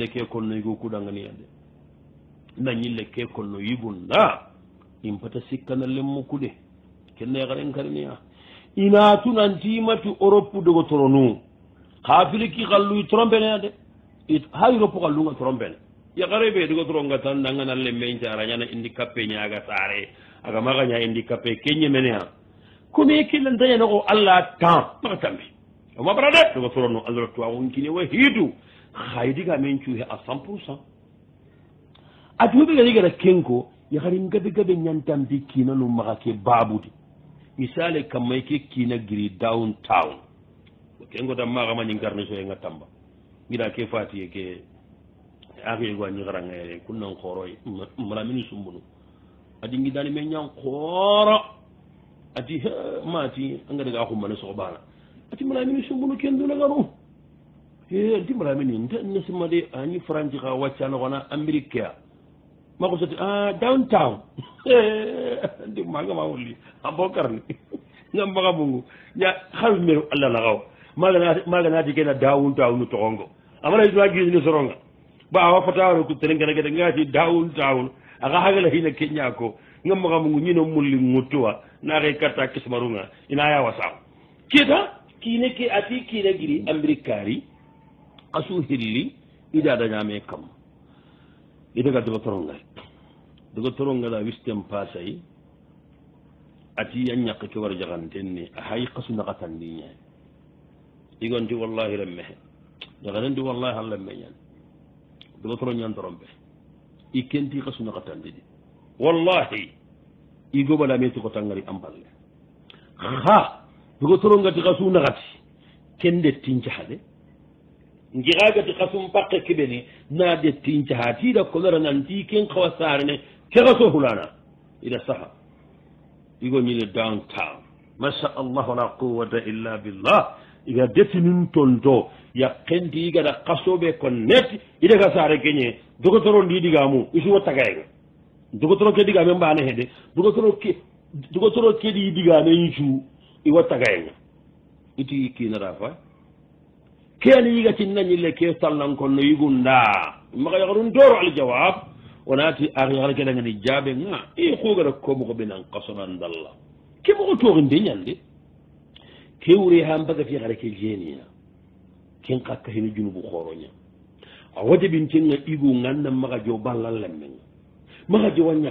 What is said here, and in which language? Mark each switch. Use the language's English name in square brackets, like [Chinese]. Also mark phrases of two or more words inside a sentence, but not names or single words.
[Soninke] ke konno yigo kuɗanganiyade na ñille ke konno yigunda in pata sikkana lemmo kuɗe kenne yaxaren kariniya inatu nantimati europe dogotoro nu xa filiki xalluy trompene de ha europe xallunga trompene yaxare ɓe dogotoronga tan nangana lemme ncarañana indi kappe ñaga sare aga maxaña indi kappe ke ñemenea comme kellantañanoxo allah temps maxa tambi oma bara de dogotorono allah tuwaxunkine wa hiidu xaydiga men cuuxe a 100%. a tuɓe gani gara kenko yaxarin gabe gabe ñantampi kiina nu maxa ke babudi misale kammay ke kiina giri down town kengo tam maxamañi ngarne soyenga tamba ngira ke fatiye ke axiyego a ñixarangayere kun nan xooroy malamini sumbunu adi ngidani me ñang xooro ati mati a ngadaga xumbane soxbana ati malamini sumbunu ken dunagaru anti malamini nesima de añi franci xa waccanoxona amérique ke a mako soti downtown ndi magama wulli a bokarni ngam maxa mungu ña xawi meru allah laxaw maga naati kena downtown nu toxongo amana yituma gisini soronga ba awa fatawano ku terengenagede ngati downtown axa xagala xina ke ñako ngam maxa mungu ñino mulli ŋuttuwa naxe karta kismarunga ina yawa saw keta kiine ke ati kiina giri amérique kari a su hilli ida dañame kam idaga dogotoronga la wisten pasay ati a ñak ke war jaxanten ni a hay qasu naxatandi ñay igonti wallahi remmexe jaxanenti wallahi an lemme ñan dogotoro ñantorompe i kenti qasu naxatandi di wallahi i gobalame tokotangari an balle xa dogotoro ngati kasu naxati ken dettincaxade ngixagati kasum pakke keɓeni na dettincaxa tiida konora nanti ken xawa sarene ke xaso fulana ida saxa igo ñine downtown [Arabic] ما شاء الله لا قوة إلا بالله [Soninke] iga dettinin tonto yakkenti igada kasoɓe ko net idega sare keñe dogotoro ndidigamu isuwo tagayenga dogotoro ke digame mbane hede dogotoro keɗi digame yicu iwo tagayenga iti kinara fa keni yigatin nañille ke sallankon no yigunda maga yagarun doro aljawab wonati aryagara keɗangani jaabe nga i kugara komogo ɓenan kasonan dalla ke mogo toxinde ñande ke wure ha mbagati yagara ke jeniya ken kakka hino junubu xoroña a wajabintenga igu ganna maga jo ballallemmenga maga jowa